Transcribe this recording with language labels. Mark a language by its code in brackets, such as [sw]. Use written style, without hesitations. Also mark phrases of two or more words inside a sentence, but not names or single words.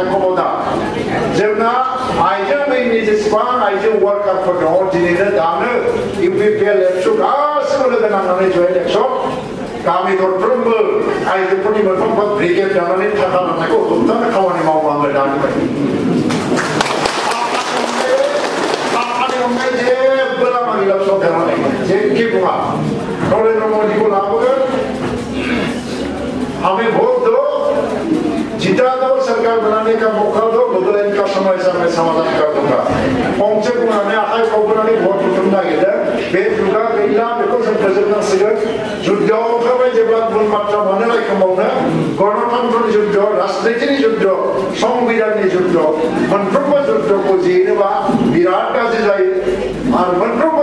[brx] खबरदार जोंना आइजोनि जेसेबां आइजो वार्कारफोर दङ दिनैनो दानो इउपिपिएल एबसु गासिबो लोगो नांनानै जयेन्ट एक्सन गामि दरफ्रोमबो आइजोफोरनि मोनफ्रोमबो ब्रिगेड दानानै थाखा लानायखौ होबथानो खामानि मावनांगोन दानिफ्राय जेबो लामा गैला सरकारानो जेखि बुङा नरेंद्र मोदी को लाभगन [hi] हमें वोट दो जिता दो सरकार बनाने का मौका दो बदलाने का [brx] समयसामय समाधान खालामग्रा गंसे बुंनानै आखाइ खबनानै भट बुथुमनो नागिरदों बे जुगा गैला बेखौ जों फोजोबनांसिगोन जुद्धआव ओंखारबाय जेब्ला गुबुन बाथ्रा मानो रायखोमावनो गणतन्त्रनि जुद्ध राजनितिनि जुद्ध संबिधाननि जुद्ध मोनफ्रोमबो जुद्धखौ जेनोबा बिराद गाज्रि जायो आरो मोनफ्रोमबो